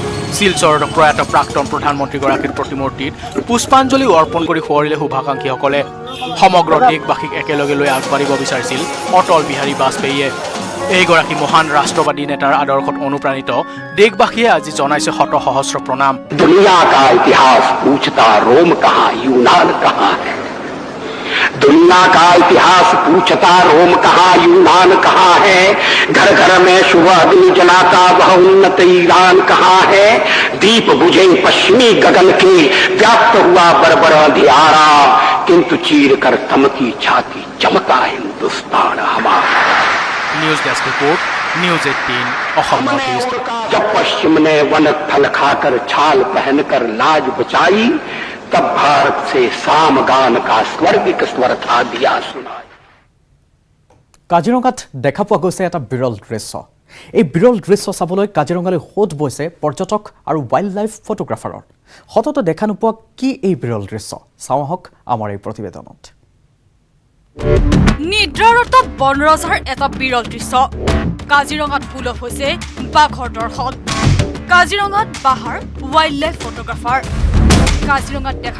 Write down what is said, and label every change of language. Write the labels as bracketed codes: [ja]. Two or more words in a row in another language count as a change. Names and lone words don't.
[as] শিলচৰত প্ৰয়াত প্ৰাক্তন প্ৰধানমন্ত্ৰীগৰাকীৰ প্ৰতিমূৰ্তিত পুষ্পাঞ্জলি অৰ্পণ কৰি সোঁৱৰিলে শুভাকাংক্ষীসকলে সমগ্ৰ দেশবাসীক একেলগে লৈ আগবাঢ়িব বিচাৰিছিল অটল বিহাৰী বাজপেয়ীয়ে এইগৰাকী মহান ৰাষ্ট্ৰবাদী নেতাৰ আদৰ্শত অনুপ্ৰাণিত দেশবাসীয়ে আজি জনাইছে শত সহস্ৰ প্ৰণাম [hi] दुनिया का इतिहास पूछता रोम कहाँ यूनान कहाँ है दुनिया का इतिहास पूछता रोम कहाँ यूनान कहाँ है घर घर में सुबह अग्नि जलाता वह उन्नत ईरान कहाँ है दीप बुझे पश्चिमी गगन के व्याप्त हुआ बरबर अंधियारा किंतु चीर कर थमकी छाती चमका हिंदुस्तान हमारा [en] News desk report নিউজ 18 অসম নৰ্থ ইষ্ট [hi] जब पश्चिम ने वन थल खाकर छाल पहनकर लाज बचाई तब भारत से सामगान का स्वर्गिक स्वर था दिया सुनाई [as] কাজিৰঙাত দেখা পোৱা গৈছে এটা বিৰল দৃশ্য এই বিৰল দৃশ্য চাবলৈ কাজিৰঙালৈ সোঁত বৈছে পৰ্যটক আৰু [en] wildlife [as] ফটোগ্ৰাফাৰৰ সততে দেখা নোপোৱা কি এই বিৰল দৃশ্য চাওঁ আহক আমাৰ এই প্ৰতিবেদনত নিদ্ৰাৰত বনৰজাৰ এটা বিৰল দৃশ্য কাজিৰঙাত সুলভ হৈছে বাঘৰ দৰ্শন কাজিৰঙাত বাহাৰ [en] wildlife photographer [as] কাজিৰঙাত দেখা